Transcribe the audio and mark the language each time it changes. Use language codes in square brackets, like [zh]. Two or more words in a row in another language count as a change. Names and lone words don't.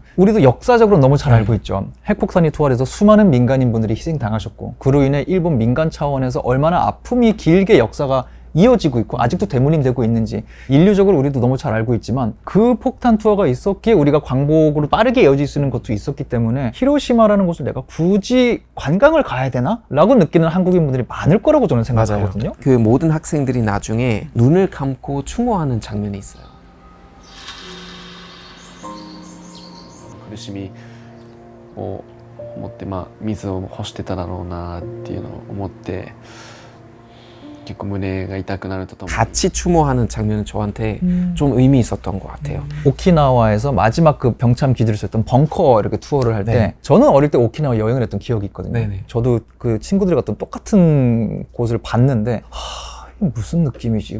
[ko] 우리도 역사적으로 너무 잘 알고 있죠. 핵폭탄이 투하돼서 수많은 민간인분들이 희생당하셨고 그로 인해 일본 민간 차원에서 얼마나 아픔이 길게 역사가 이어지고 있고 아직도 대물림되고 있는지 인류적으로 우리도 너무 잘 알고 있지만 그 폭탄 투하가 있었기에 우리가 광복으로 빠르게 이어질 수 있는 것도 있었기 때문에 히로시마라는 곳을 내가 굳이 관광을 가야 되나? 라고 느끼는 한국인분들이 많을 거라고 저는 생각하거든요. 그 모든 학생들이 나중에 눈을 감고 추모하는 장면이 있어요. [ja] 苦しみを持って水を干してただろうなっていうのを思って結構胸が痛くなるとともに [ko] 같이 추모하는 장면은 저한테 좀 의미 있었던 것 같아요. 오키나와에서 마지막 그 병참 기지를 썼던 벙커 이렇게 투어를 할 때 네. 저는 어릴 때 오키나와 여행을 했던 기억이 있거든요. 네네. 저도 그 친구들이 갔던 똑같은 곳을 봤는데 이게 무슨 느낌이지?